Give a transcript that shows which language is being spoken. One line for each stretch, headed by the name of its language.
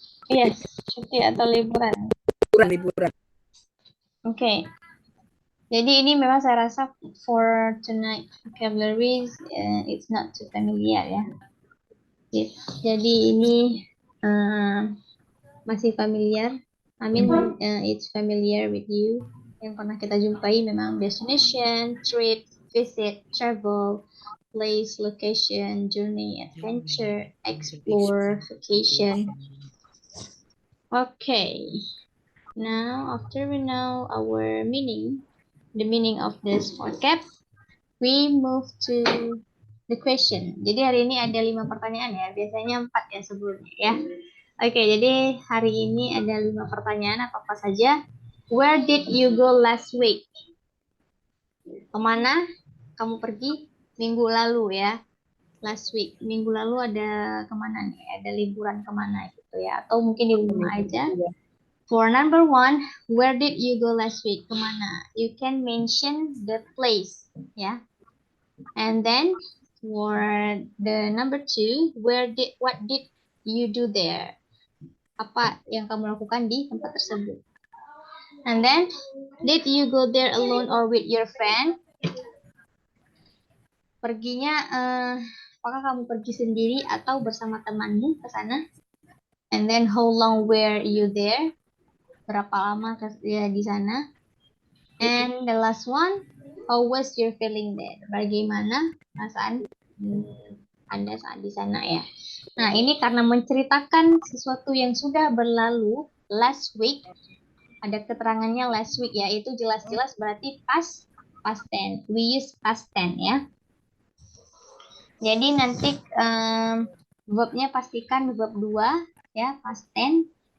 Indonesian: Yes, cuti atau liburan. Liburan.
English: Okay.
Indonesian: Jadi ini memang saya rasa
English: for tonight vocabularies it's not too familiar ya.
Indonesian: Jadi ini masih familiar.
English: I mean it's familiar with you.
Indonesian: Yang pernah kita jumpai memang destination, trip, visit, travel, place, location, journey, adventure, explore, vacation. Okay.
English: Now, after we know our meaning, the meaning of this vocab, we move to the question.
Indonesian: Jadi hari ini ada 5 pertanyaan ya. Biasanya 4 ya sebelumnya ya. Oke, jadi hari ini ada 5 pertanyaan apa-apa saja.
English: Where did you go last week?
Indonesian: Kemana kamu pergi minggu lalu ya?
English: Last week.
Indonesian: Minggu lalu ada kemana nih? Ada liburan kemana gitu ya? Atau mungkin di rumah aja.
English: For number 1, where did you go last week?
Indonesian: Kemana?
English: You can mention the place ya. And then for the number 2, what did you do there?
Indonesian: Apa yang kamu lakukan di tempat tersebut?
English: And then, did you go there alone or with your friend?
Indonesian: Perginya, apakah kamu pergi sendiri atau bersama temanmu ke sana?
English: And then, how long were you there?
Indonesian: Berapa lama ya di sana?
English: And the last one, how was your feeling there?
Indonesian: Bagaimana perasaan Anda saat di sana ya? Nah, ini karena menceritakan sesuatu yang sudah berlalu
English: last week,
Indonesian: ada keterangannya last week ya, itu jelas-jelas berarti past tense.
English: We use past tense ya.
Indonesian: Jadi nanti verbnya pastikan
English: verb 2 ya, past tense.